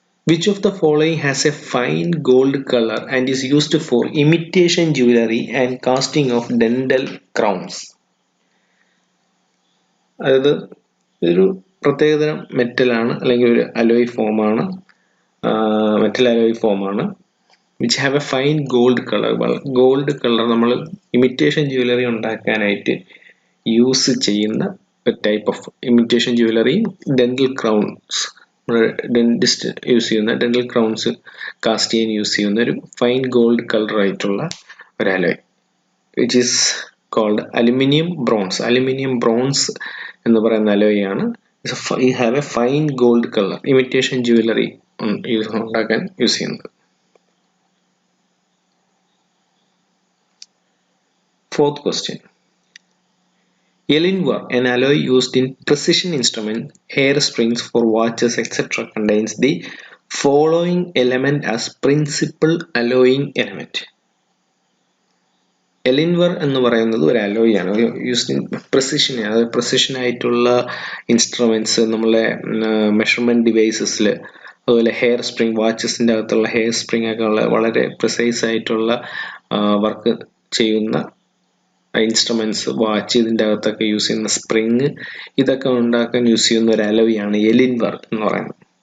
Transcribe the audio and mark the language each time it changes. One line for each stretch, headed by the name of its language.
English: Which of the following has a fine gold color and is used for imitation jewelry and casting of dental crowns?
Malayalam: അതായത് ഒരു പ്രത്യേകതരം മെറ്റലാണ് അല്ലെങ്കിൽ ഒരു alloy ഫോമാണ്, metal alloy ഫോമാണ്.
English: Which have a fine gold colour.
Malayalam: Gold colour നമ്മൾ imitation jewellery ഉണ്ടാക്കാനായിട്ട് use ചെയ്യുന്ന ഒരു type of imitation jewellery. Dental crowns, dentist use ചെയ്യുന്ന ഡെന്റൽ ക്രൗൺസ് കാസ്റ്റ് ചെയ്യാൻ യൂസ് ചെയ്യുന്ന ഒരു ഫൈൻ ഗോൾഡ് കളർ ആയിട്ടുള്ള ഒരു alloy
English: Which is called aluminium bronze.
Malayalam: Aluminium bronze എന്ന് പറയുന്ന അലോയ് ആണ്. ഈ
English: have a fine gold colour,
Malayalam: imitation jewellery ഉണ്ടാക്കാൻ യൂസ് ചെയ്യുന്നത്.
English: Fourth question. Elinvar, an alloy used in precision instrument, hair springs for watches, etc., contains the following element as principal alloying element.
Malayalam: Elinvar എന്ന് പറയുന്നത് ഒരു alloy ആണ്
English: Used in precision.
Malayalam: അതായത് precision ആയിട്ടുള്ള instruments, നമ്മളെ measurement ഡിവൈസസിൽ, അതുപോലെ hair spring, വാച്ചസിൻ്റെ അകത്തുള്ള hair spring ഒക്കെ ഉള്ള വളരെ പ്രിസൈസ് ആയിട്ടുള്ള വർക്ക് ചെയ്യുന്ന ഇൻസ്ട്രുമെന്റ്സ്, വാച്ച്, ഇതിൻ്റെ അകത്തൊക്കെ യൂസ് ചെയ്യുന്ന സ്പ്രിങ്, ഇതൊക്കെ ഉണ്ടാക്കാൻ യൂസ് ചെയ്യുന്ന ഒരു അലോയ് ആണ് എലിൻവർ എന്ന് പറയുന്നത്.